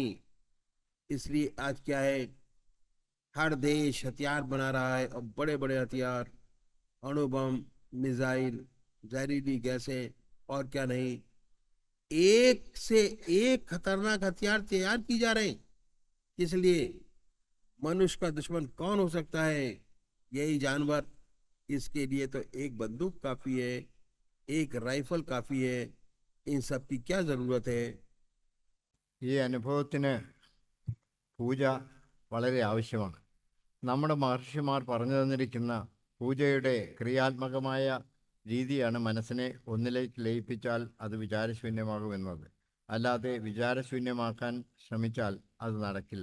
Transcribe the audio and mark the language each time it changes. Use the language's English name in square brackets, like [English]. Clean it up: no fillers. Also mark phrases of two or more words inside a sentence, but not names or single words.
[Hindi] इसलिए आज क्या है, हर देश हथियार बना रहा है, और बड़े बड़े हथियार, अणुबम, मिसाइल, जहरीली गैसें और क्या नहीं, एक से एक खतरनाक हथियार तैयार की जा रहे हैं। इसलिए मनुष्य का दुश्मन कौन हो सकता है? यही जानवर। इसके लिए तो एक बंदूक काफी है, एक राइफल काफी है। इन सब की क्या जरूरत है? [Malayalam] ഈ അനുഭവത്തിന് പൂജ വളരെ ആവശ്യമാണ്. നമ്മുടെ മഹർഷിമാർ പറഞ്ഞു തന്നിരിക്കുന്ന പൂജയുടെ ക്രിയാത്മകമായ രീതിയാണ് മനസ്സിനെ ഒന്നിലേക്ക് ലയിപ്പിച്ചാൽ അത് വിചാരശൂന്യമാകുമെന്നത്. അല്ലാതെ വിചാരശൂന്യമാക്കാൻ ശ്രമിച്ചാൽ അത് നടക്കില്ല.